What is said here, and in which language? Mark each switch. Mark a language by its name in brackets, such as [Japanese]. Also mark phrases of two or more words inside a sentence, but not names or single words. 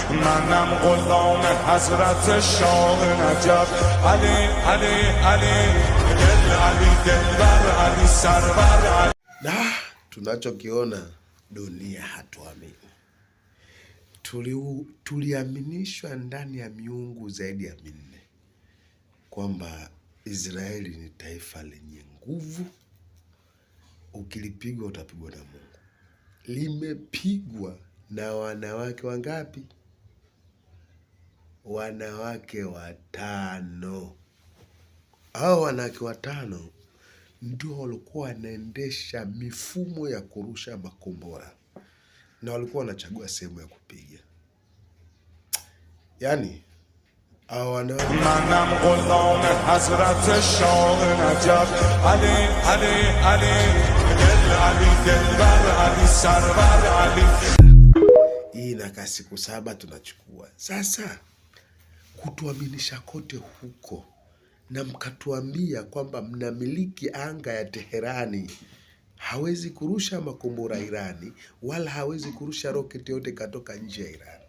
[Persian] منم غلام حضرت شاه نجف. علی علی علی دل علی دلبر علی سرور علی. [Swahili] Na tunachokiona dunia hatuamini. Tuliaminishwa ndani ya miungu zaidi ya minne kwamba Israeli ni taifa lenye nguvu, ukilipigwa utapigwa na Mungu. Limepigwa na wanawake wangapi? Wanawake 5. Hao wanawake 5 ndio walikuwa wanaendesha mifumo ya kurusha makombora na walikuwa wanachagua sehemu ya kupiga. Yani hao wanawake [Persian] منم غلام حضرت شاه نجف. علی علی علی دل علی دلبر علی سرور علی. [Swahili] hii inakaa siku 7 tunachukua. Sasa kutuaminisha kote huko na mkatuambia kwamba mnamiliki anga ya Teherani, hawezi kurusha makombora Irani wala hawezi kurusha roketi yote katoka nje ya Irani.